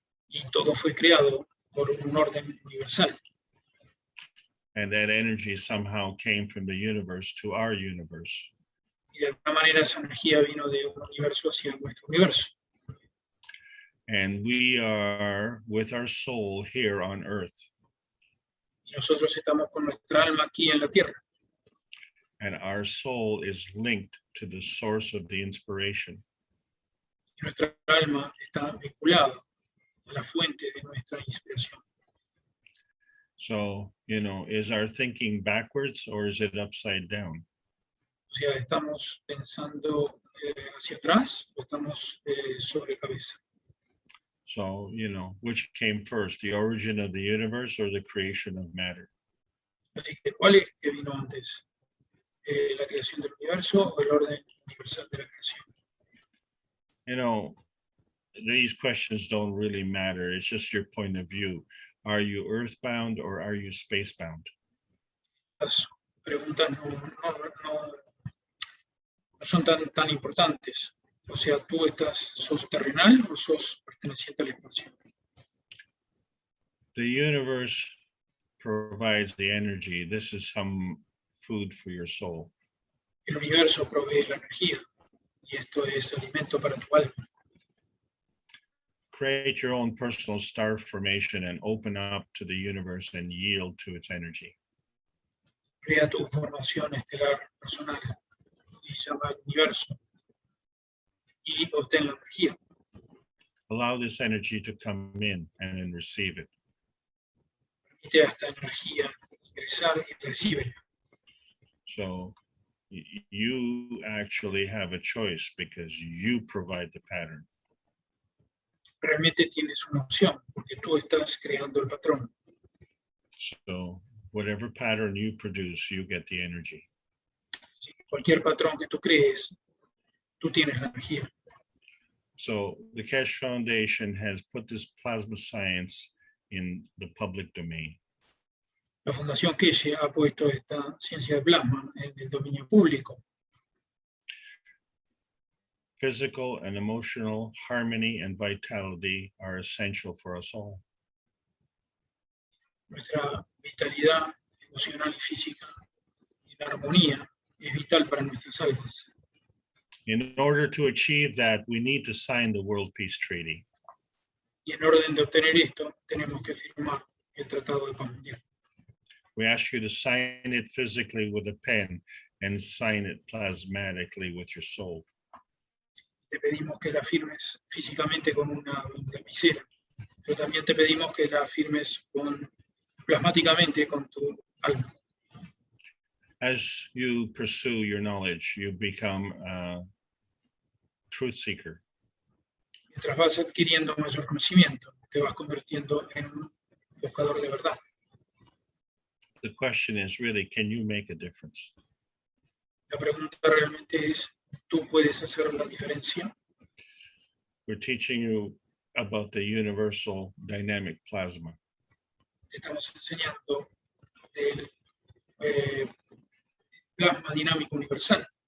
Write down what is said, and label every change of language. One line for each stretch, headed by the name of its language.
Spanish: Y todo fue creado por un orden universal.
English: And that energy somehow came from the universe to our universe.
Spanish: Y de alguna manera esa energía vino de un universo hacia nuestro universo.
English: And we are with our soul here on earth.
Spanish: Y nosotros estamos con nuestra alma aquí en la tierra.
English: And our soul is linked to the source of the inspiration.
Spanish: Y nuestra alma está vinculada a la fuente de nuestra inspiración.
English: So, is our thinking backwards or is it upside down?
Spanish: O sea, ¿estamos pensando hacia atrás o estamos sobre cabeza?
English: So, which came first, the origin of the universe or the creation of matter?
Spanish: Así que, ¿cuál es que vino antes? ¿La creación del universo o el orden universal de la creación?
English: These questions don't really matter. It's just your point of view. Are you earthbound or are you spacebound?
Spanish: Las preguntas no son tan importantes. O sea, ¿tú sos terrenal o sos perteneciente al espacio?
English: The universe provides the energy. This is some food for your soul.
Spanish: El universo provee la energía y esto es alimento para tu alma.
English: Create your own personal star formation and open up to the universe and yield to its energy.
Spanish: Crea tu formación estelar personal y llama al universo y obtén la energía.
English: Allow this energy to come in and then receive it.
Spanish: Permite a esta energía ingresar y recíbela.
English: So you actually have a choice because you provide the pattern.
Spanish: Realmente tienes una opción porque tú estás creando el patrón.
English: So whatever pattern you produce, you get the energy.
Spanish: Así que cualquier patrón que tú crees, tú tienes la energía.
English: So the Keshe Foundation has put this plasma science in the public domain.
Spanish: La Fundación Keshe ha puesto esta ciencia de plasma en el dominio público.
English: Physical and emotional harmony and vitality are essential for us all.
Spanish: Nuestra vitalidad emocional y física y la armonía es vital para nuestras almas.
English: In order to achieve that, we need to sign the World Peace Treaty.
Spanish: Y en orden de obtener esto, tenemos que firmar el Tratado de Paz Mundial.
English: We ask you to sign it physically with a pen and sign it plasmatically with your soul.
Spanish: Te pedimos que la firmes físicamente con una lapicera, pero también te pedimos que la firmes plasmáticamente con tu alma.
English: As you pursue your knowledge, you become a truth seeker.
Spanish: Mientras vas adquiriendo mayor conocimiento, te vas convirtiendo en un buscador de verdad.
English: The question is really, can you make a difference?
Spanish: La pregunta realmente es, ¿tú puedes hacer la diferencia?
English: We're teaching you about the universal dynamic plasma.
Spanish: Te estamos enseñando del plasma dinámico universal.